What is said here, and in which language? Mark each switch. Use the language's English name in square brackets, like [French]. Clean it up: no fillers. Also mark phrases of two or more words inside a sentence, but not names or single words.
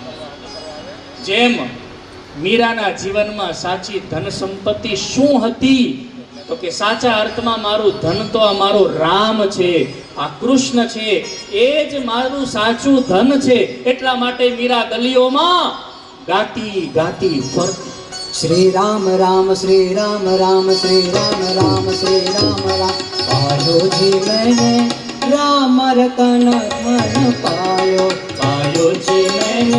[Gujarati] જેમ મીરાના જીવનમાં સાચી ધન સંપત્તિ શું હતી? તો કે સાચા અર્થમાં મારું ધન તો આ મારો રામ છે, આ કૃષ્ણ છે, એ જ મારું સાચું ધન છે. એટલા માટે મીરા ગલીઓમાં ગાતી ફરતી. [Hindi] श्री राम राम श्री राम राम श्री राम राम श्री राम राम पायो जी मैंने राम रतन धन पायो जी मैंने